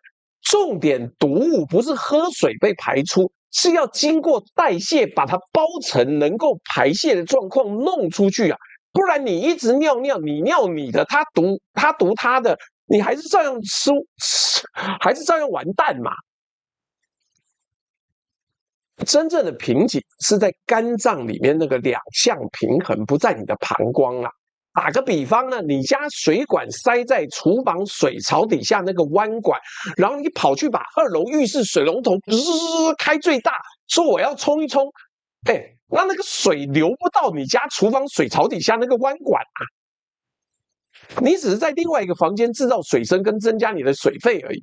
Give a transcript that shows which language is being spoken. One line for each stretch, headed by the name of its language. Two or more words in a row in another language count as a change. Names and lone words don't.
Chinese: 重點毒物不是喝水被排出，是要經過代謝把它包成能夠排泄的狀況弄出去啊！不然你一直尿，你尿你的，他毒他的。你還是照樣吃，還是照樣完蛋嘛。真正的瓶頸是在肝臟裡面那個兩項平衡，不在你的膀胱啊。打個比方呢，你家水管塞在廚房水槽底下那個彎管，然後你跑去把2樓浴室水龍頭開最大，說我要沖一沖，那個水流不到你家廚房水槽底下那個彎管啊，你只是在另外一個房間制造水聲跟增加你的水費而已。